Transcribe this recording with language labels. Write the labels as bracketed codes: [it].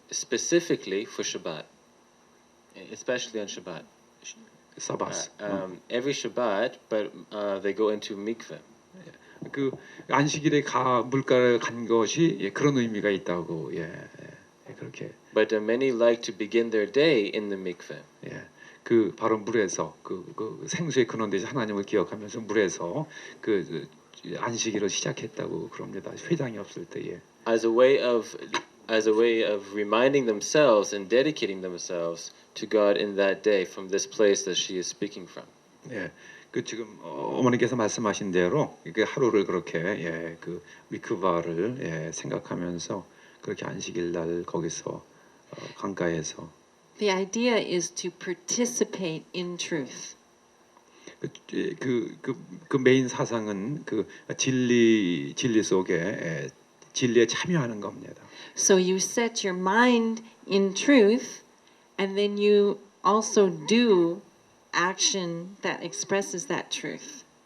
[en] specifically for Shabbat, especially on Shabbat. [ko] 사바스. [en] Every Shabbat, but they go into mikveh. [ko] 그 안식일에 물가를 간 것이 예, 그런 의미가 있다고 그렇게 [en] But many like to begin their day in the mikveh. [ko] 그 바로 물에서 그 생수의 근원되신 하나님을 기억하면서 물에서 그 안식일을 시작했다고 그럽니다. 회당이 없을 때에. [en] As a way of reminding themselves and dedicating themselves to God in that day from this place that she is speaking from. [ko] 그 지금 어머니께서 말씀하신 대로 그 하루를 그렇게 그 미크바를 생각하면서 그렇게 안식일 날 거기서 강가에서 [en] The idea is to participate in truth. [ko] 그 메인 사상은 그 진리 속에 진리에 참여하는 겁니다. [en] So you set your mind in truth, and then you also do action that expresses that truth.